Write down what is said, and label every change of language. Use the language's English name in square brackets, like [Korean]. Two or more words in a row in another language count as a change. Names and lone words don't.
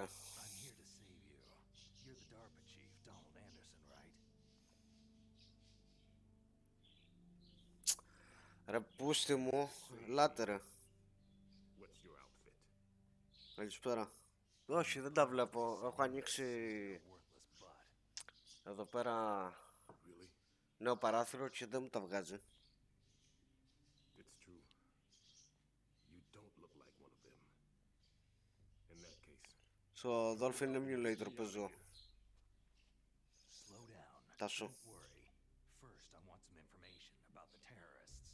[English] I'm here to save you. You're the DARPA chief, Donald Anderson, right? [Greek] Ρε πούστη μου, ελάτε ρε. [English] What's your outfit? [Greek] Καλησπέρα. Όχι, δεν τα βλέπω. Έχω ανοίξει [English] Worthless butt. [Greek] εδώ πέρα [English] Really? [Greek] νέο παράθυρο και δεν μου τα βγάζει. [English] It's true. You don't look like one of them. In that case, [Greek] Στο Dolphin Emulator παίζω. [English] Slow down. [Greek] Τάσο. [English] Don't worry. First, I want some information about the terrorists.